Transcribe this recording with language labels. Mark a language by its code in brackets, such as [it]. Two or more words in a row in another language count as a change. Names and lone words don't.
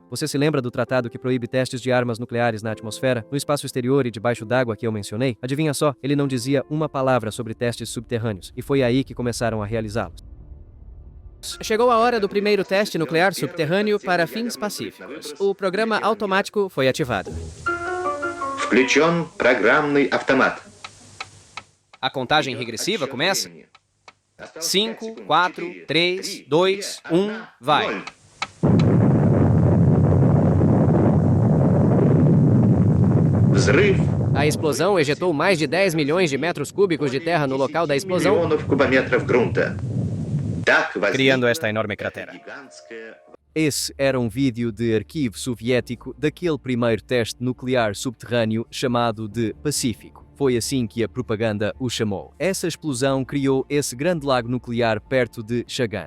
[pt] Você se lembra do tratado que proíbe testes de armas nucleares na atmosfera, no espaço exterior e debaixo d'água que eu mencionei? Adivinha só, ele não dizia uma palavra sobre testes subterrâneos, e foi aí que começaram a realizá-los. Chegou a hora do primeiro teste nuclear subterrâneo para fins pacíficos. O programa automático foi ativado. [ru] Включен программный автомат. [pt] A contagem regressiva começa. 5, 4, 3, 2, 1, vai! [ru] Взрыв. [pt] A explosão ejetou mais de 10 milhões de metros cúbicos de terra no local da explosão, [ru] Миллионов кубометров грунта. [pt] criando esta enorme cratera. Esse era um vídeo de arquivo soviético daquele primeiro teste nuclear subterrâneo chamado de Pacífico. Foi assim que a propaganda o chamou. Essa explosão criou esse grande lago nuclear perto de Chagan.